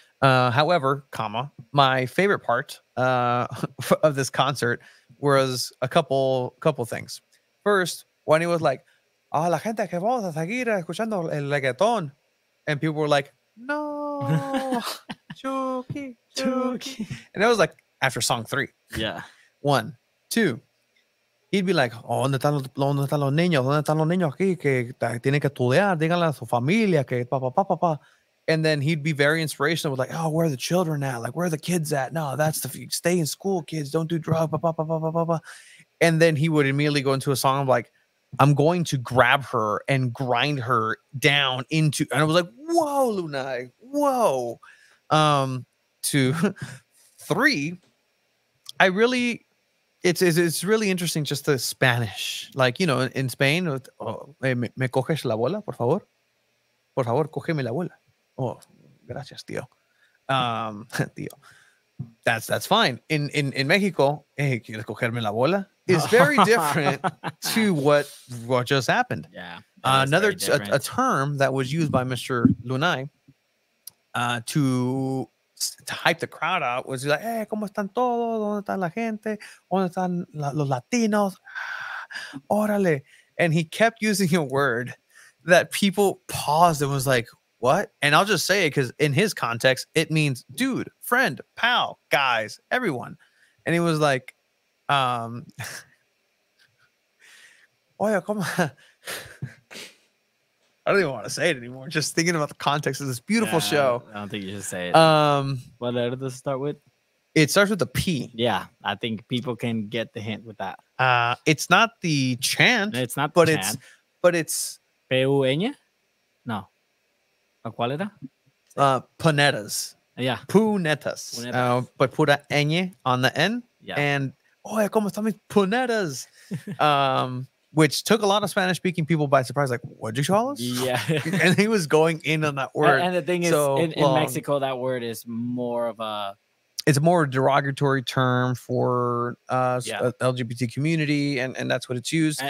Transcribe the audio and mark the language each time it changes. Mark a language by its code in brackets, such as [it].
[en] However, my favorite part of this concert was a couple things. First, when he was like, [es] la gente que vamos a seguir escuchando el reggaetón. [en] And people were like, no, Chucky. And it was like after song 3. Yeah. 1, 2. He'd be like, [es] ¿dónde están los niños? ¿Dónde están los niños aquí que tienen que estudiar? Díganle a su familia que pa. [en] And then he'd be very inspirational with like, oh, where are the children at? Like, where are the kids at? No, that's stay in school, kids. Don't do drugs. And then he would immediately go into a song of like, I'm going to grab her and grind her down into, and I was like, whoa, Lunai, whoa. To 3, it's really interesting, just the Spanish, like, in Spain, [es] me coges la bola, [en] por favor, cógeme la bola. [es] Oh, gracias, tío. Tío. [en] That's fine. In Mexico, hey, [es] ¿quieres cogerme la bola? [en] Is very different to what just happened. Yeah. Another a term that was used by Mr. Lunai to to hype the crowd out was like, hey, [es] ¿cómo están todos? ¿Dónde está la gente? ¿Dónde están los latinos? Órale. [en] And he kept using a word that people paused and was like, what? And I'll just say it because in his context, it means dude, friend, pal, guys, everyone. And he was like, [es] oye, ¿cómo? [en] I don't even want to say it anymore. Just thinking about the context of this beautiful show. I don't think you should say it. What letter does it start with? It starts with a P. Yeah, I think people can get the hint with that. It's not the chant. It's not, but the it's chant. but it's [es] P-U-N? No. ¿Cuál era? Punetas. [en] Yeah. Punetas. But [es] pura ñ [en] on the N. Yeah. [es] And oye, ¿cómo están mis punetas? [en] Which took a lot of Spanish-speaking people by surprise. Like, what'd you call us? Yeah. And he was going in on that word. And the thing is, in Mexico, that word is more of a... It's a more derogatory term for LGBT community, and that's what it's used.